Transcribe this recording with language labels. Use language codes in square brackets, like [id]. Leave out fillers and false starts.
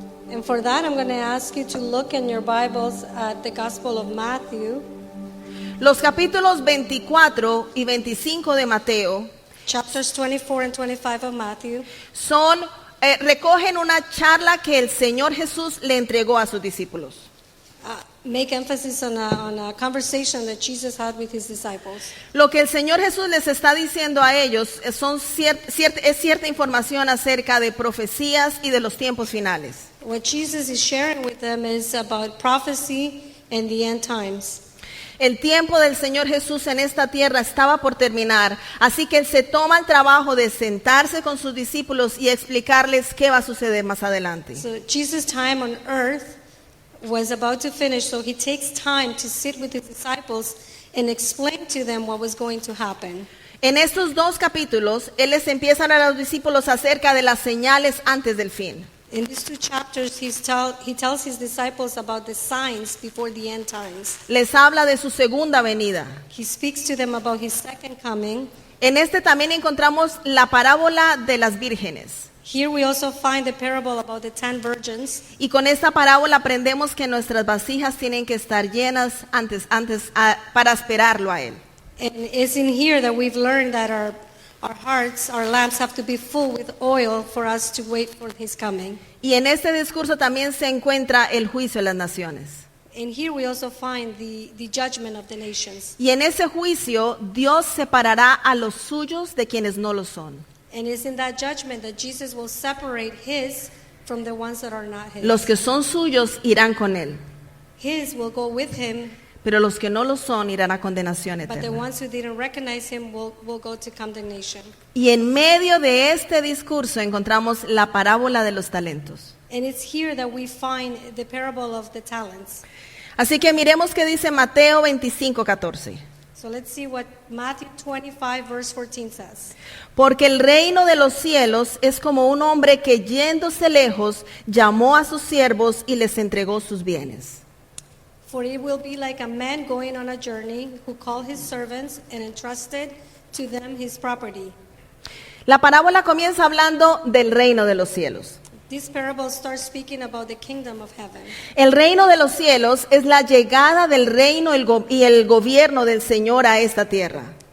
[en] And for that, I'm going to ask you to look in your Bibles at the Gospel of Matthew, [es] Los capítulos 24 y 25 de Mateo [en] chapters 24 and 25 of Matthew. [es] Recogen una charla que el Señor Jesús le entregó a sus discípulos. [en] Make emphasis on a conversation that Jesus had with his disciples. [es] Lo que el Señor Jesús les está diciendo a ellos es cierta información acerca de profecías y de los tiempos finales. [en] What Jesus is sharing with them is about prophecy and the end times. [es] El tiempo del Señor Jesús en esta tierra estaba por terminar, así que Él se toma el trabajo de sentarse con sus discípulos y explicarles qué va a suceder más adelante. [en] So Jesus' time on earth was about to finish, so he takes time to sit with his disciples and explain to them what was going to happen. [es] En estos dos capítulos, Él les empieza a hablar a los discípulos acerca de las señales antes del fin. [en] In these two chapters, he tells his disciples about the signs before the end times. [es] Les habla de su segunda venida. [en] He speaks to them about his second coming. [es] En este también encontramos la parábola de las vírgenes. [en] Here we also find the parable about the 10 virgins. [es] Y con esta parábola aprendemos que nuestras vasijas tienen que estar llenas para esperarlo a Él. [en] And it's in here that we've learned that our hearts, our lamps have to be full with oil for us to wait for his coming. [es] Y en este discurso también se encuentra el juicio de las naciones. [en] And here we also find the judgment of the nations. [es] Y en ese juicio Dios separará a los suyos de quienes no lo son. [en] And it's in that judgment that Jesus will separate his from the ones that are not his. [es] Los que son suyos irán con Él, [en] His will go with him, [es] pero los que no lo son irán a condenación [en] but the [es] eterna. [en] ones who didn't recognize him will go to condemnation. [es] Y en medio de este discurso encontramos la parábola de los talentos. [en] And it's here that we find the parable of the talents. [es] Así que miremos qué dice Mateo 25:14. [en] So let's see what Matthew 25 verse 14 says. [es] Porque el reino de los cielos es como un hombre que yéndose lejos llamó a sus siervos y les entregó sus bienes. [en] For it will be like a man going on a journey who called his servants and entrusted to them his property. [es] La parábola comienza hablando del reino de los cielos. [en] This parable starts speaking about the kingdom of heaven. [es] El reino de los cielos es la llegada del reino y el gobierno del Señor a esta tierra.